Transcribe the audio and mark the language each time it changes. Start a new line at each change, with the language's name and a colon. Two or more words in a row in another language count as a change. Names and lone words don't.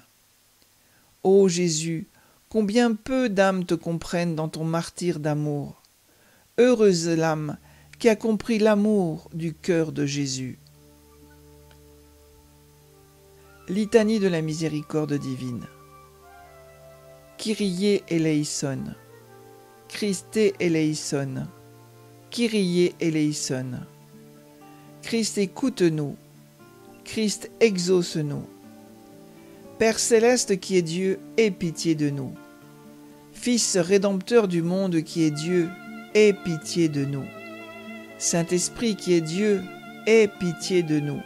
French: Ô Jésus, combien peu d'âmes te comprennent dans ton martyre d'amour. Heureuse l'âme qui a compris l'amour du cœur de Jésus. Litanie de la miséricorde divine.
Greek: Kyrie eleison. Christe eleison. Kyrie eleison.
French: Christ écoute-nous. Christ exauce-nous. Père céleste qui est Dieu, aie pitié de nous. Fils rédempteur du monde qui est Dieu, aie pitié de nous. Saint-Esprit qui est Dieu, aie pitié de nous.